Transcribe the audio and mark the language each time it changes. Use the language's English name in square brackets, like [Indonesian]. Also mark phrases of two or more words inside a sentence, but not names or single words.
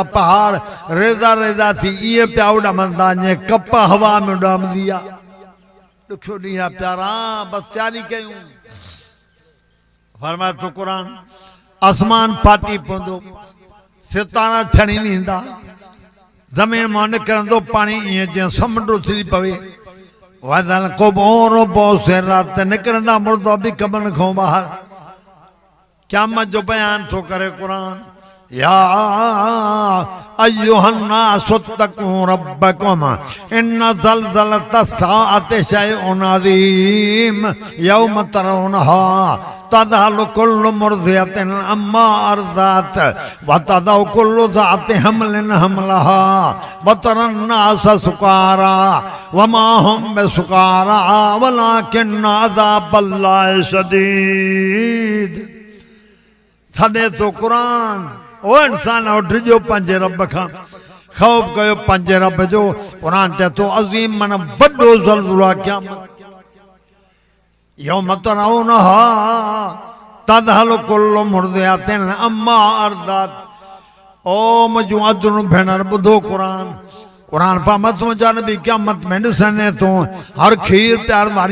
[Sindhi] पहाड़ रेज़ा रेज़ा थी ईअं पिया उॾामंदा जीअं कप हवा में उॾामंदी आहे ॾुखियो ॾींहुं आहे प्यारा बसि तयारी कयूं फरमाए थो क़ुर आसमान फाटी पवंदो सितारा छणी वेंदा ज़मीन मां निकिरंदो पाणी ईअं जीअं समुंड उछली पवे [Arabic] وإذا القبور بعثرت [Sindhi] निकिरंदा मुर्दा बि कमन खां ॿाहिरि क़यामत जो बयान थो करे क़ुर या [Arabic] أيها الناس اتقوا ربكم إن زلزلة الساعة شيء عظيم يوم ترونها تذهل كل مرضعة عما أرضعت وتضع كل ذات حمل حملها وترى الناس سكارى وما هم بسكارى ولكن عذاب الله شديد [Sindhi] थॾे थो क़ुर ओ इंसान उठिजो पंहिंजे रब खां ख़ौफ़ कयो पंहिंजे रब जो क़ुर चए थो अज़ीम माना वॾो ज़लज़लो आहे क़यामत [Arabic] يوم ترونها تذهل كل مرضعة عما أرضعت [Sindhi] ओ मुंहिंजूं अदरुं भेनर ॿुधो क़ुर फरमाए थो मुंहिंजा नबी क़यामत में ॾिसंदे तूं हर खीर प्यार वारी